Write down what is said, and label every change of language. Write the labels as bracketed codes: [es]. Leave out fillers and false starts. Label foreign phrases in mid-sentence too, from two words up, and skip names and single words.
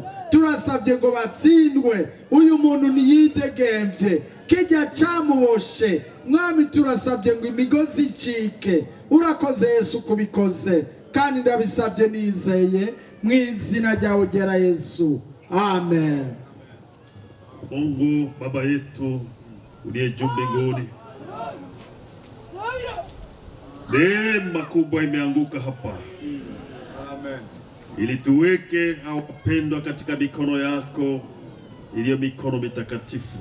[rw] Turasabye ngo batsindwe, uyu muntu niyidegemvye, kijya camuboshe Mwami. Turasabye ngo imigozi icike. Urakoze Yesu kubikoze, kandi ndabisabye nizeye mu izina ryawe ryera Yesu, amen. [sw] Mungu Baba yetu uliye juu mbinguni, neema kubwa imeanguka hapa, amen, ili tuweke wapendwa katika mikono yako iliyo mikono mitakatifu.